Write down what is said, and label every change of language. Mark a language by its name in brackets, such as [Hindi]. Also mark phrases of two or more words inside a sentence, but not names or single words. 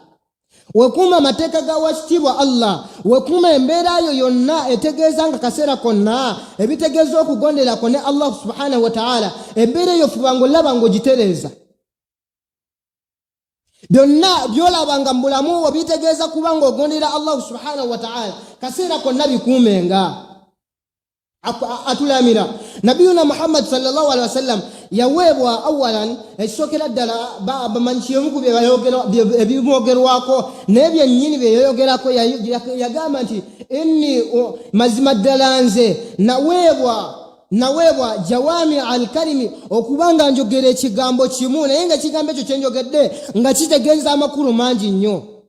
[Ganda] Weekuume amateeka ga wakitiibwa Allah. Weekuume embeera yo yonna etegeeza nga kaseera konna ebitegeeza okugonderako ne Allah [Arabic] سبحانه وتعالى. [Ganda] Embeera eyo fuba ng'olaba ng'ogitereeza. byonna byolabanga mu bulamu obitegeeza kuba ng'ogondera Allah [Arabic] سبحانه وتعالى [Ganda] kaseera konna bikuumenga atulamira. Nabiyuna Muhammad [Arabic] صلى الله عليه وسلم [Ganda] yaweebwa awalan ekisokera ddala bamanyikiemu ku ebimwogerwako n'ebyennyini bye yayogerako yagamba nti inni mazima ddala nze naweebwa [Arabic] جوامع الكلم [Ganda] okubanga njogera ekigambo kimu naye nga ekigambo ekyo kyenjogedde nga kitegeeza amakulu mangi nnyo.